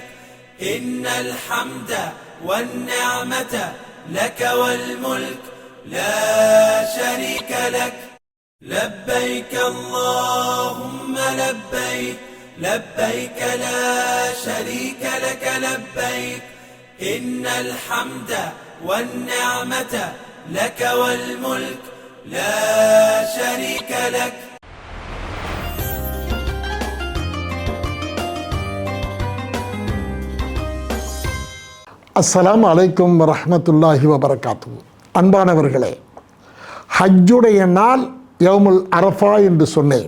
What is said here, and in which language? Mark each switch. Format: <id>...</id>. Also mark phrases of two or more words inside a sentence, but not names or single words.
<ar>إن الحمد والنعمة لك والملك لا شريك لك لبيك اللهم لبيك لبيك لا شريك لك لبيك إن الحمد والنعمة لك والملك لا شريك لك. السلام عليكم ورحمة الله وبركاته.</ar> <ta>அன்பானவர்களே, ஹஜ்ஜுடைய நாள்</ta> <ar>يوم عرفة</ar> <ta>என்று சொன்னேன்.</ta>